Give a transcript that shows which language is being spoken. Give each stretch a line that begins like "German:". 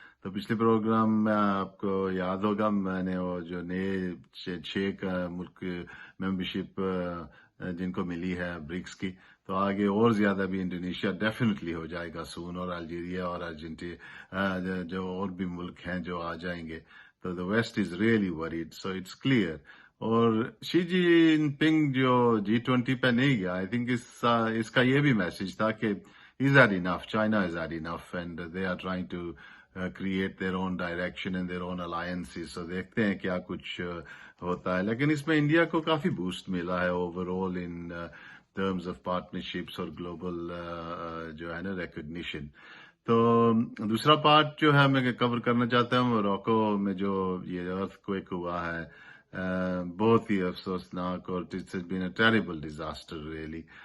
Urdu: تو پچھلے پروگرام میں آپ کو یاد ہوگا میں نے وہ جو نئے 6 ملک ممبرشپ جن کو ملی ہے برکس کی، تو آگے اور زیادہ بھی انڈونیشیا ڈیفینیٹلی ہو جائے گا سون، اور الجیریا اور ارجنٹینا جو اور بھی ملک ہیں جو آ جائیں گے.
English: تو the West is really worried, so it's clear.
Urdu: اور شی جن پنگ جو G20 پہ نہیں گیا، آئی تھنک اس کا یہ بھی میسج تھا کہ
English: is that enough, China is that enough, and they are trying to create their own direction and their own alliances.
Urdu: So دیکھتے ہیں کیا کچھ ہوتا ہے. لیکن اس میں انڈیا کو کافی بوسٹ ملا ہے
English: overall in terms of partnerships
Urdu: اور گلوبل جو ہے نا ریکگنیشن. تو دوسرا پارٹ جو ہے میں کور کرنا چاہتا ہوں، موروکو میں جو یہ ارتھ کویک ہوا ہے، بہت ہی افسوسناک، اور
English: It's been a terrible disaster really.